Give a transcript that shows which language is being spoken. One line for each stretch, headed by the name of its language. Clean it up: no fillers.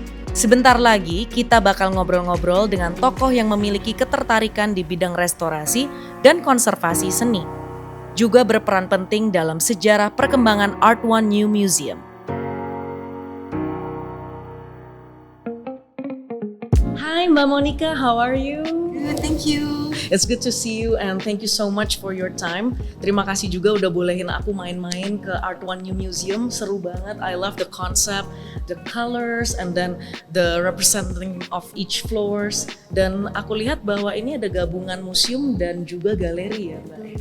Indonesian: Sebentar lagi kita bakal ngobrol-ngobrol dengan tokoh yang memiliki ketertarikan di bidang restorasi dan konservasi seni, juga berperan penting dalam sejarah perkembangan Art1 New Museum.
English: Hi Mbak Monica, how are you? Good, thank you. It's good to see you and thank you so much for your time.
Indonesian: Terima kasih juga udah bolehin aku main-main ke Art1 New Museum. Seru banget.
English: I love the concept, the colors, and then the representing of each floors.
Indonesian: Dan aku lihat bahwa ini ada gabungan museum dan juga galeri ya Mbak.